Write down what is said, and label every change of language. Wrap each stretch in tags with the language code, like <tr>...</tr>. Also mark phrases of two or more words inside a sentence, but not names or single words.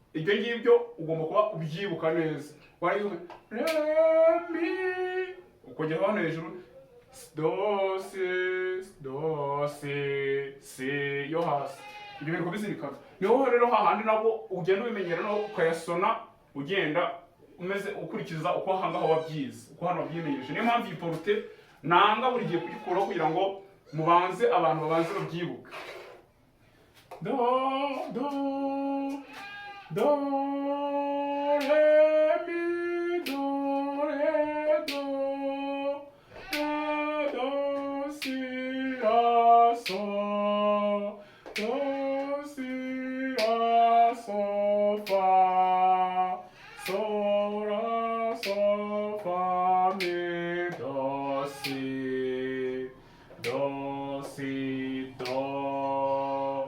<rw>ibyo ngibyo ugomba kuba ubyibuka neza. Warayivuga re mi ukongera hano hejuru do si yo hasi. Ibyo bintu kubizirikana. Niho rero hahandi nabwo ugenda ubimenyera no ukayasona ugenda umeze ukurikiza uko hangaho wabyize, uko hano wabyimenyereje. Niyo mpamvu iyi porute nanga buri gihe kuyikuraho kugira ngo mubanze abantu babanze babyibuke. Do re mi do re do si la so do si la so fa so la so fa mi do si do.</rw>